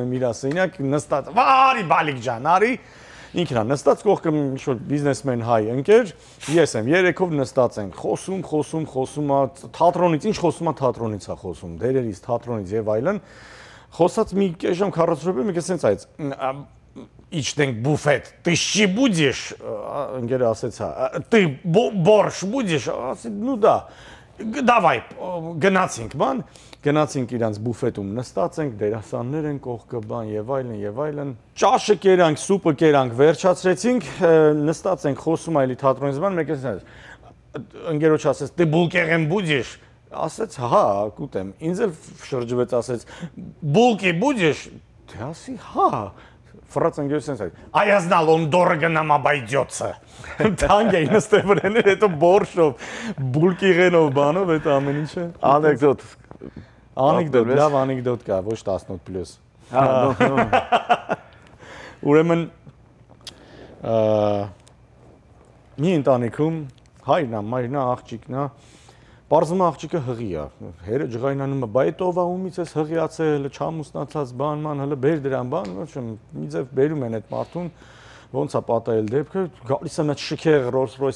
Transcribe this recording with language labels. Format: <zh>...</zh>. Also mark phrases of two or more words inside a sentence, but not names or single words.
<hy>եմ իրա սենյակ, նստած, արի բալիկ ջան, արի, ինքն է նստած կողքը ինչ-որ բիզնեսմեն հայ ընկեր, ես եմ, երեքով նստած ենք, խոսում, թատրոնից, ինչ խոսում է թատրոնից է խոսում, դերերից, թատրոնից եւ այլն, խոսած մի կեժամ 40 րոպե մի քիչ sense այց իջտենք բուֆետ</hy> <ru>ты щи будешь</ru> <hy>ընկերը ասեց հա</hy> <ru>ты борщ</ru> <hy>будешь ասի</hy> <ru>ну да давай</ru> <hy>գնացինք բան գնացինք իրանց բուֆետում նստած ենք դերասաններ են կողքը բան եւ այլն ճաշը կերանք սուպը կերանք վերջացրեցինք նստած ենք խոսում այլի թատրոնից բան մեկ էս ընկերոջ ասեց</hy> <ru>ты булкерен будешь</ru> <hy>ասեց հա կուտեմ ինձ էլ շրջվեց ասեց</hy> <ru>булки будешь ты</ru> <hy>ասի հա Фрած ընկերոջս ասեց</hy> <ru>а я знал он дорого нам обойдется</ru> <hy>տանգ էին ստեվրեներ հետո բորշով булкерենով բանով այդ ամեն ինչը անեկդոտ լավ անեկդոտ կա ոչ 18+ հա ուրեմն մի ընտանիքում հայրն է մայրն է աղջիկն է Պարզում աղջիկը հղի է, հերը ջղայնանում է, բայց ով է ումից ես հղիացել, չամուսնացած բան, ման, հələ բեր դրան բան, մի ձև բերում են այդ մարդուն, ոնց է պատահել դեպքը, գալիս է նա շքեղ Rolls-Royce</hy>